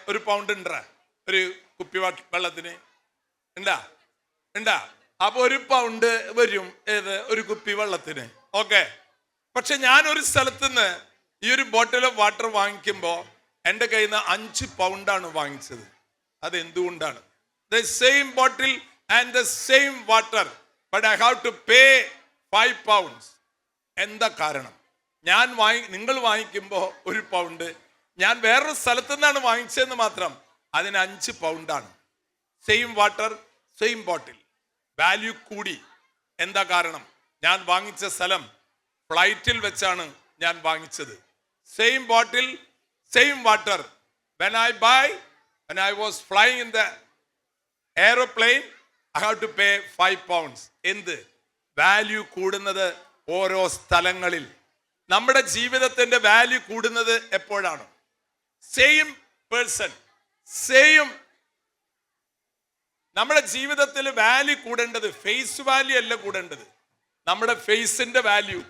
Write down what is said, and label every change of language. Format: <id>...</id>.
<ml>ഒരു പൗണ്ട് ഉണ്ടാ ഒരു കുപ്പി വെള്ളത്തിന്? ഉണ്ടാ? അപ്പൊ ഒരു പൗണ്ട് വരും ഏത് ഒരു കുപ്പി വെള്ളത്തിന്. ഓക്കെ. പക്ഷെ ഞാൻ ഒരു സ്ഥലത്തുനിന്ന് ഈ ഒരു</ml> <en>bottle of water</en> <ml>വാങ്ങിക്കുമ്പോ എൻ്റെ കയ്യിൽ നിന്ന് 5 പൗണ്ടാണ് വാങ്ങിച്ചത്. അത് എന്തുകൊണ്ടാണ്?</ml> <en>The same bottle and the same water, but I have to pay 5 pounds.</en> <ml>എന്താ കാരണം? നിങ്ങൾ വാങ്ങിക്കുമ്പോൾ 1 പൗണ്ട്, ഞാൻ വേറൊരു സ്ഥലത്തു നിന്നാണ് വാങ്ങിച്ചതെന്ന് മാത്രം, അതിന് 5 പൗണ്ടാണ്.</ml> <en>same water, same bottle, value</en> <ml>കൂടി. എന്താ കാരണം? ഞാൻ വാങ്ങിച്ച സ്ഥലം ഫ്ലൈറ്റിൽ വെച്ചാണ് ഞാൻ വാങ്ങിച്ചത്.</ml> <en>Same bottle, same water. When I was flying in the aeroplane, I have to pay 5 pounds.</en> <ml>എന്ത്? വാല്യൂ കൂടുന്നത് ഓരോ സ്ഥലങ്ങളിൽ. നമ്മുടെ ജീവിതത്തിന്റെ വാല്യൂ കൂടുന്നത് എപ്പോഴാണ്?</ml> <en>Same person, same.</en> <ml>നമ്മുടെ ജീവിതത്തിൽ വാല്യൂ കൂടേണ്ടത് ഫേസ് വാല്യൂ അല്ല കൂടേണ്ടത്, നമ്മുടെ ഫേസിന്റെ വാല്യൂ.</ml>